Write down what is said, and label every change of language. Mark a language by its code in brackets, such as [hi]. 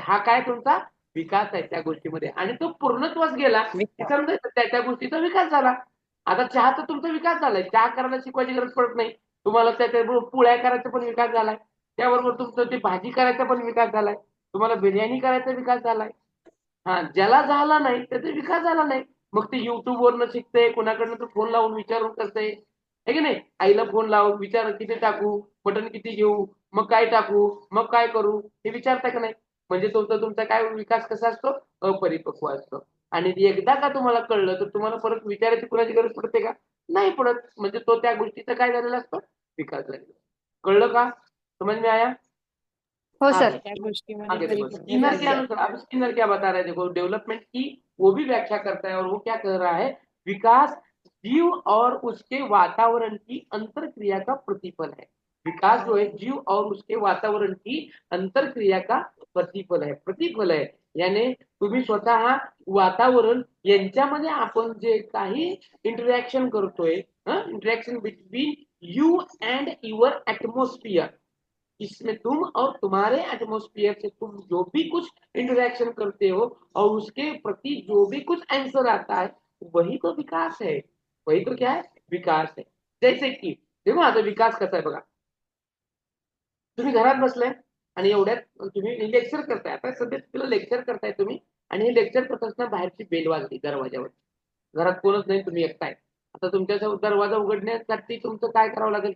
[mr] हा काय तुमचा विकास आहे त्या गोष्टीमध्ये. आणि तो पूर्णत्वास गेला की समजायचं त्या गोष्टीचा विकास झाला. आता चहाचा तुमचा विकास झालाय. चहा करायला शिकवायची गरज पडत नाही. तुम्हाला त्याच्याबरोबर पोळ्या करायचा पण विकास झालाय. त्याबरोबर तुमचं ते भाजी करायचा पण विकास झालाय. तुम्हाला बिर्याणी करायचा विकास झालाय. हा, ज्याला झाला नाही त्याचा विकास झाला नाही. मग ते YouTube वरनं शिकते, कोणाकडनं तर फोन लावून विचारून करते, है की नाही? आईला फोन लावून विचार किती टाकू, मटण किती घेऊ, मग काय टाकू, मग काय करू, हे विचारता का नाही? म्हणजे तुमचा काय विकास कसा असतो? अपरिपक्व असतो. आणि एकदा का तुम्हाला कळलं तर तुम्हाला परत विचारायची कुणाची गरज पडते का? नाही पडत. म्हणजे तो त्या गोष्टीचा काय झालेला असतो? विकास झालेला. कळलं का? [hi] समझ में आया? [mr] हो सर. [hi] आगे [mr] त्या गोष्टीमध्ये [hi] आगे देखो. [mr] परिपक्व [hi] स्किनर के [mr] झाले. [hi] अनुसार अब स्किनर क्या बता रहे हैं? देखो डेवलपमेंट की वो भी व्याख्या करता है और वो क्या कह रहा है? विकास जीव और उसके वातावरण की अंतर क्रिया का प्रतिफल है. विकास जो है जीव और उसके वातावरण की अंतर क्रिया का प्रतिफल [mr] आहे. याने तुम्ही स्वतः वातावरण यांच्यामध्ये आपण जे काही इंटरॅक्शन करतोय, [en] interaction between you and your atmosphere, [hi] इसमें तुम और तुम्हारे एटमॉस्फेयर से तुम जो भी कुछ इंटरेक्शन करते हो और उसके प्रति जो भी कुछ आंसर आता है वही तो विकास है. वही तो क्या है? विकास है. जैसे की देखो [mr] आता विकास कसा आहे बघा. तुम्ही घरात बसलाय आणि एवढ्यात तुम्ही लेक्चर करताय. आता सध्या तुला लेक्चर करताय तुम्ही आणि हे लेक्चर करत असताना बाहेरची बेल वाजली दरवाजावर. घरात कोणच नाही, तुम्ही एकटाय. आता तुमच्या दरवाजा उघडण्यासाठी तुमचं काय करावं लागेल?